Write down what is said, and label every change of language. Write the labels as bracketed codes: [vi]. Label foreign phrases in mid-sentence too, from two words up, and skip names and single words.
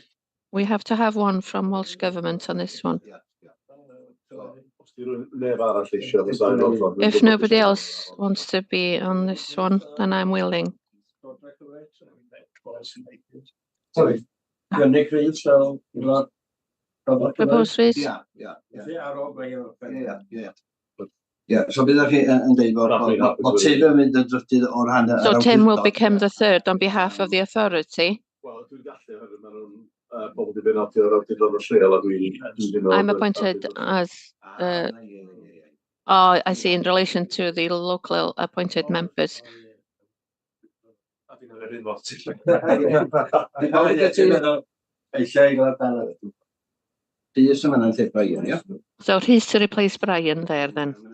[en] We have to have 1 from Welsh Government on this one. If nobody else wants to be on this one, then I'm willing. Sorry. Nick Reid, so Propose Reid? [cy] Yeah, so bydd chi yn deud bod Tim yn mynd yn drydydd o'r hanner. [en] So Tim will become the 3rd on behalf of the authority. I'm appointed as, I see, in relation to the local appointed members. So he's to replace Brian there then.